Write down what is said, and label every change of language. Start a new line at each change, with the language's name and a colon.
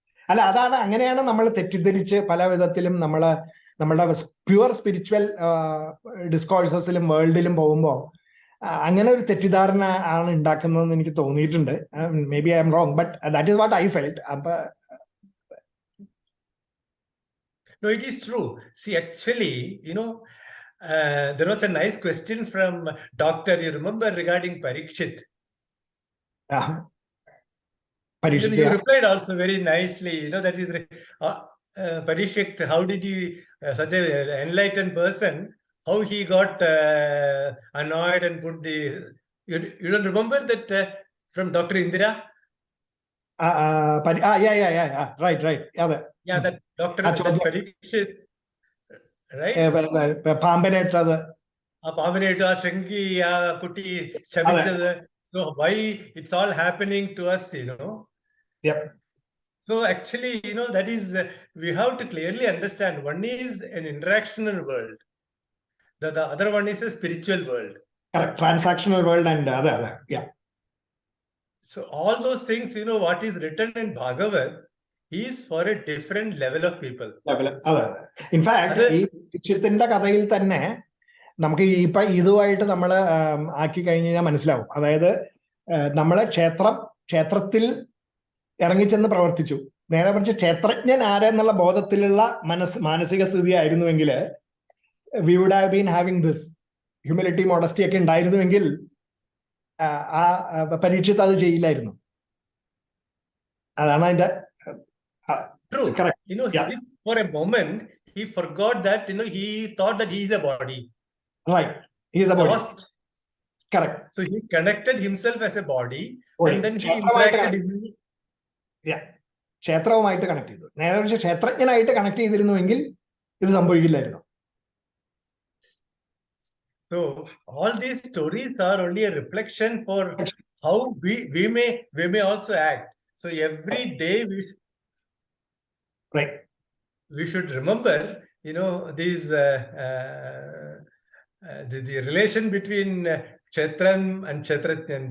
Malayalam: അല്ല, അതാണ്, അങ്ങനെയാണ് നമ്മൾ തെറ്റിദ്ധരിച്ച് പല വിധത്തിലും നമ്മളുടെ പ്യുവർ സ്പിരിച്വൽ ഡിസ്കോഴ്സസിലും വേൾഡിലും പോകുമ്പോൾ അങ്ങനെ ഒരു തെറ്റിദ്ധാരണ ആണ് ഉണ്ടാക്കുന്നതെന്ന് എനിക്ക് തോന്നിയിട്ടുണ്ട്.
English: Maybe I'm wrong, but that is what I felt.
Malayalam: അപ്പൊ
English: no, it is true. See, actually, there was a nice question from Doctor, you remember, regarding Parikshit. You replied also very nicely. That is Parikshit. How did you, such an enlightened person, how he got annoyed and put the? You don't remember that from Dr. Indira? Yeah. Right. Yeah, that Dr. Parikshit, right?
Malayalam: പാമ്പനായിട്ട് അത്. ആ പാമ്പിനായിട്ട് ആ ശൃംഗി ആ കുട്ടി ശപിച്ചത്.
English: So why it's all happening to us, you know? Yep. So actually, you know, that is, we have to clearly understand, one is an interactional world. The other one is a spiritual world. Correct. Transactional world and other. Yeah. So all those things, you know, what is written in Bhagavad is for a different level of people.
Malayalam: അതെ. In fact ഈ ദീക്ഷിത്തിന്റെ കഥയിൽ തന്നെ നമുക്ക് ഇപ്പൊ ഇതുമായിട്ട് നമ്മൾ ആക്കി കഴിഞ്ഞ് കഴിഞ്ഞാൽ മനസ്സിലാവും. അതായത് നമ്മളെ ക്ഷേത്രത്തിൽ ഇറങ്ങിച്ചെന്ന് പ്രവർത്തിച്ചു, നേരെ മറിച്ച് ക്ഷേത്രജ്ഞൻ ആരെന്നുള്ള ബോധത്തിലുള്ള മാനസിക സ്ഥിതി ആയിരുന്നുവെങ്കിൽ
English: we would have been having this humility modesty
Malayalam: ഒക്കെ ഉണ്ടായിരുന്നുവെങ്കിൽ ആ പരീക്ഷിത്ത് അത് ചെയ്യില്ലായിരുന്നു. അതാണ് അതിന്റെ
English: True. correct. You know, Yeah. for a moment, he forgot that, you know, he thought that he is a body. Right. He is the body. Lost. Correct. So he connected himself as a body, Oh, and then he
Malayalam: ക്ഷേത്രമായിട്ട്
English: interacted.
Malayalam: ക്ഷേത്രവുമായിട്ട് connect ചെയ്തു. നേരെ മറിച്ച് ക്ഷേത്രജ്ഞനായിട്ട് connect ചെയ്തിരുന്നുവെങ്കിൽ ഇത് സംഭവിക്കില്ലായിരുന്നു.
English: So all these stories are only a reflection for how we may also act. So every day Right. we should remember, you know, these the relation between Kshetran and Kshetrajnan.